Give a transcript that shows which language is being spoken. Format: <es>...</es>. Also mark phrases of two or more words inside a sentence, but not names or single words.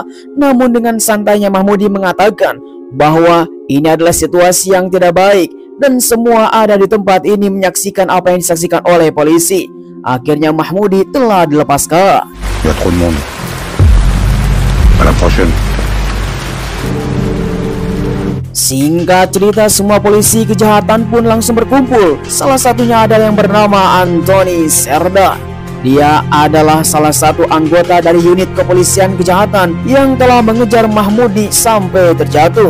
<id>Namun dengan santainya Mahmoudi mengatakan bahwa ini adalah situasi yang tidak baik, dan semua ada di tempat ini menyaksikan apa yang disaksikan oleh polisi. Akhirnya Mahmoudi telah dilepaskan. Ya,</id> <fr>trop de monde. À la prochaine.</fr> <id>Singkat cerita, semua polisi kejahatan pun langsung berkumpul. Salah satunya adalah yang bernama Anthony Serda. Dia adalah salah satu anggota dari unit kepolisian kejahatan yang telah mengejar Mahmoudi sampai terjatuh.</id>